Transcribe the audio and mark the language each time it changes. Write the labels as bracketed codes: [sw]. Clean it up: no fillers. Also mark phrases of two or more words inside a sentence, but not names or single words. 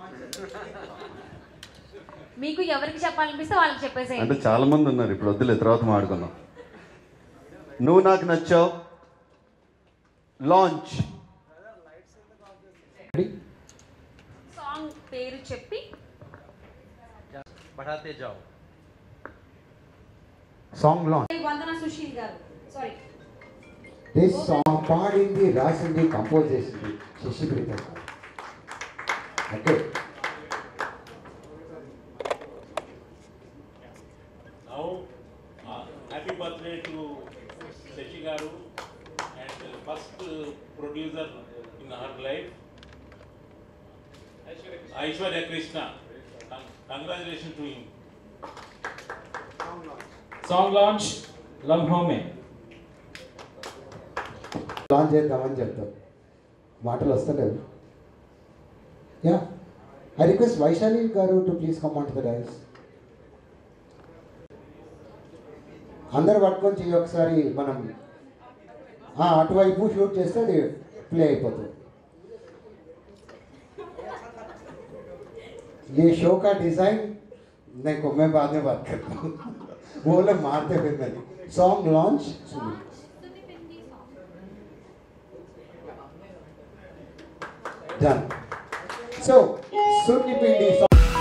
[te] మీకు ఎవరికి చెప్పాలనిపిస్తే వాళ్ళకి అంటే చెప్పేసేయండి. చాలా మంది ఉన్నారు, ఇప్పుడు వద్దులే, తర్వాత మాడుకుందాం. నువ్వు నాకు నచ్చావు లాంచ్. సాంగ్ పేరు చెప్పి [hi] बढ़ाते जाओ. [en] song launch. [te] వందన సుశీల్ గారు సారీ [en] this song [te] పాడింది, రాసింది, కంపోజ్ చేసింది శశి ప్రీతం గారు. ఓకే. [en] Now, happy birthday to Shashi Garu and first producer in her life, Aishwarya Krishna. Congratulations to him. Song launch, [hi] लम्हों में. [te] లాంచ్ చేద్దామని చెప్తాం, మాటలు వస్తలేవు. [en] Ya, I request Vaishali garu to please come on to the dais. [te] అందరు పట్టుకొని చెయ్యి ఒకసారి. మనం అటువైపు షూట్ చేస్తే అది ప్లే అయిపోతుంది. [hi] ये शो का डिज़ाइन देखो मैं बाद में बात करता हूँ, वो लोग मारते फिर मैंने. [en] song launch done. So सुन्नी पिंडी